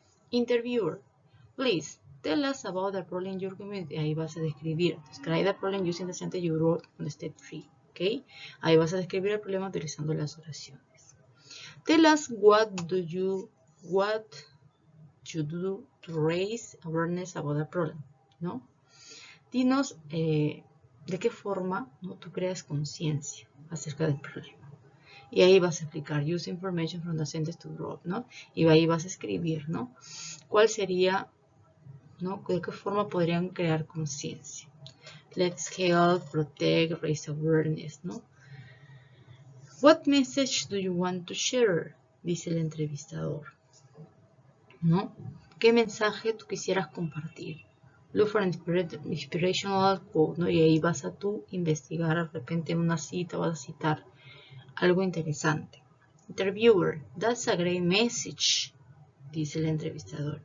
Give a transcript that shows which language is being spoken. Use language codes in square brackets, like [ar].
[en] Interviewer, please tell us about the problem in your community. [es] Ahí vas a describir. [en] Describe the problem using the sentence you wrote on step 3. ¿Ok? [es] Ahí vas a describir el problema utilizando las oraciones. [en] Tell us what you do to raise awareness about the problem, ¿no? [es] Dinos de qué forma, ¿no? Tú creas conciencia acerca del problema. Y ahí vas a explicar, [en] use information from the sentence to drop, [es] ¿no? Y ahí vas a escribir, ¿no? ¿Cuál sería, ¿no? ¿De qué forma podrían crear conciencia? [en] Let's help, protect, raise awareness, ¿no? What message do you want to share? [es] Dice el entrevistador, ¿no? ¿Qué mensaje tú quisieras compartir? [en] Look for an inspirational quote, [es] ¿no? Y ahí vas a tú investigar de repente una cita, vas a citar algo interesante. [en] Interviewer, that's a great message, [es] dice el entrevistador.